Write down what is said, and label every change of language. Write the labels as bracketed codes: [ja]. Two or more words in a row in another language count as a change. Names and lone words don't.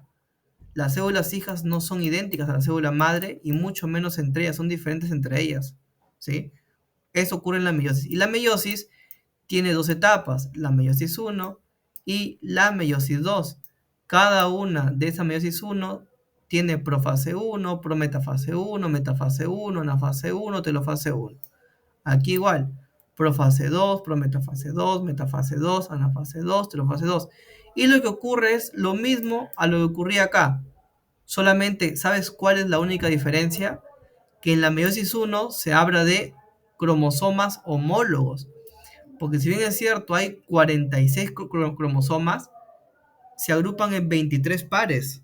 [es] Las células hijas no son idénticas a la célula madre y mucho menos entre ellas, son diferentes entre ellas, ¿sí? Eso ocurre en la meiosis. Y la meiosis tiene dos etapas, la meiosis 1 y la meiosis 2. Cada una de esa meiosis 1 tiene profase 1, prometafase 1, metafase 1, anafase 1, telofase 1. Aquí igual, profase 2, prometafase 2, metafase 2, anafase 2, telofase 2. Y lo que ocurre es lo mismo a lo que ocurría acá. Solamente, ¿sabes cuál es la única diferencia? Que en la meiosis 1 se habla de cromosomas homólogos. Porque si bien es cierto, hay 46 cromosomas, se agrupan en 23 pares.